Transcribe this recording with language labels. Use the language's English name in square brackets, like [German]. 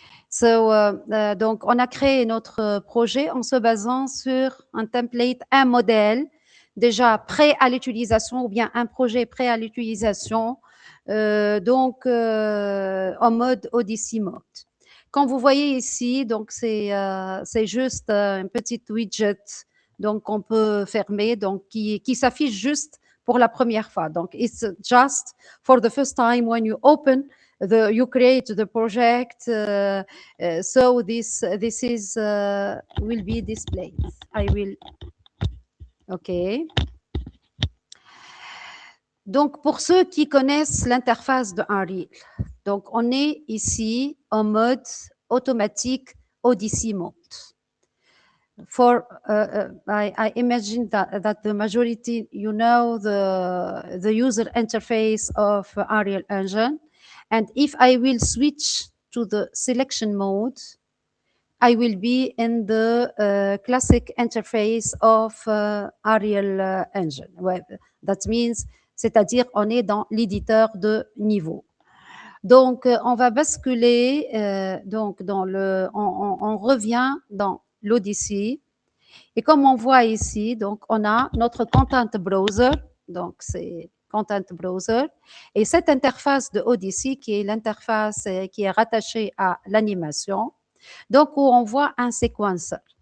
[French] So, donc, on a créé notre projet en se basant sur un template, un modèle déjà prêt à l'utilisation ou bien un projet prêt à l'utilisation, donc en mode Odyssey mode. Quand vous voyez ici, donc c'est juste un petit widget donc qu'on peut fermer, donc qui s'affiche juste pour la première fois. [English] Donc, it's just for the first time when you open you create the project. So this is will be displayed. I will. OK. [French] Donc, pour ceux qui connaissent l'interface de Unreal, donc on est ici en mode automatique Odyssey mode. [English] For I imagine that the majority you know the user interface of Unreal Engine, and if I will switch to the selection mode, I will be in the classic interface of Unreal Engine. [French] Ouais, [English] that means, [French] c'est-à-dire on est dans l'éditeur de niveau. Donc, on va basculer donc dans on revient dans l'Odyssey. Et comme on voit ici, donc on a notre Content Browser, donc c'est Content Browser, et cette interface de Odyssey qui est l'interface qui est rattachée à l'animation, donc où on voit un séquenceur.